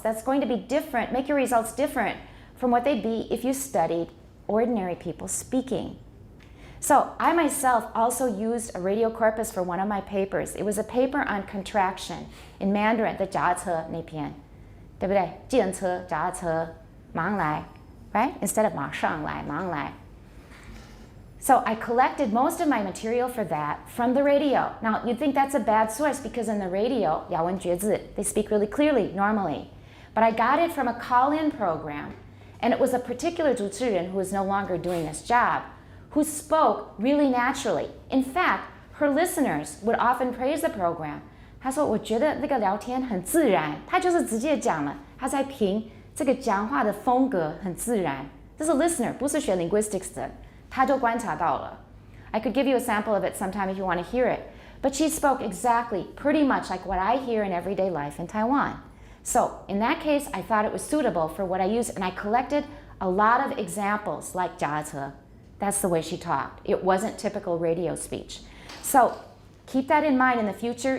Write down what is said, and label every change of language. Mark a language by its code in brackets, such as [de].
[en] That's going to be different, make your results different from what they'd be if you studied ordinary people speaking. So I myself also used a radio corpus for one of my papers. It was a paper on contraction in Mandarin, the [zh] 脚踏车那篇，对不对？计程车、脚踏车，马上来 [en] right? Instead of [zh] 马上来，马上来。 [en] So I collected most of my material for that from the radio. Now, you'd think that's a bad source because in the radio, [zh] 咬文嚼字, [en] they speak really clearly normally. But I got it from a call-in program, and it was a particular 主持人who is no longer doing this job, who spoke really naturally. In fact, her listeners would often praise the program. [zh] 她说我觉得那个聊天很自然，她就是直接讲了，她在评这个讲话的风格很自然。这是 listener， 不是学 linguistics 的，她就观察到了。 [en] I could give you a sample of it sometime if you want to hear it. But she spoke exactly, pretty much like what I hear in everyday life in Taiwan. So in that case, I thought it was suitable for what I used, and I collected a lot of examples like 脚踏车. That's the way she talked. It wasn't typical radio speech. So keep that in mind in the future.